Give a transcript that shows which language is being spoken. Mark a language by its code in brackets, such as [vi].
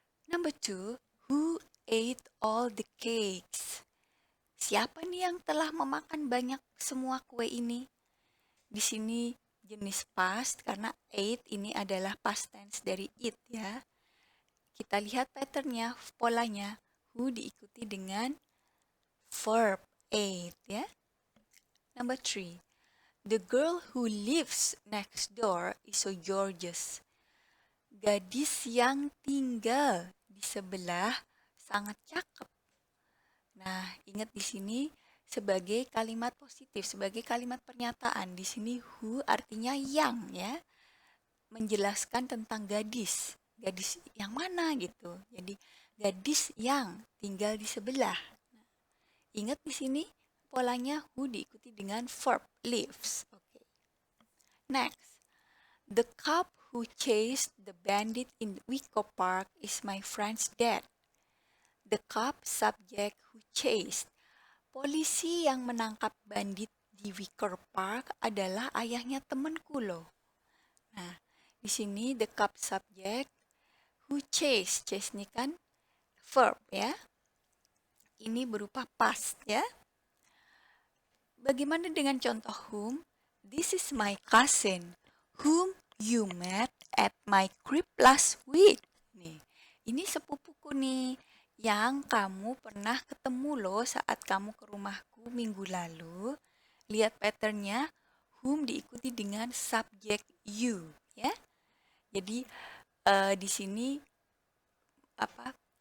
[en] Number two, who ate all the cakes? [id] Siapa nih yang telah memakan banyak semua kue ini? Di sini jenis past karena ate ini adalah past tense dari eat ya. Kita lihat patternnya, polanya. Who diikuti dengan verb ate ya. [en] Number three, the girl who lives next door is so gorgeous. [id] Gadis yang tinggal di sebelah sangat cakep. Nah, ingat di sini sebagai kalimat positif, sebagai kalimat pernyataan. Di sini who artinya yang ya, menjelaskan tentang gadis. Gadis yang mana gitu. Jadi gadis yang tinggal di sebelah. Ingat di sini polanya who diikuti dengan verb lives. Oke. [en] Next, the cop who chased the bandit in Wicker Park is my friend's dad. The cop subject who chased. [id] Polisi yang menangkap bandit di Wicker Park adalah ayahnya temanku loh. [en] Nah, di sini the cop subject who chased. [id] Chase ini kan verb ya. Ini berupa past ya. Bagaimana dengan contoh whom? [en] This is my cousin whom you met at my crib last week. [id] Nih, ini sepupuku nih yang kamu pernah ketemu loh saat kamu ke rumahku minggu lalu. Lihat patternnya, whom diikuti dengan subject you, ya. Jadi di sini apa?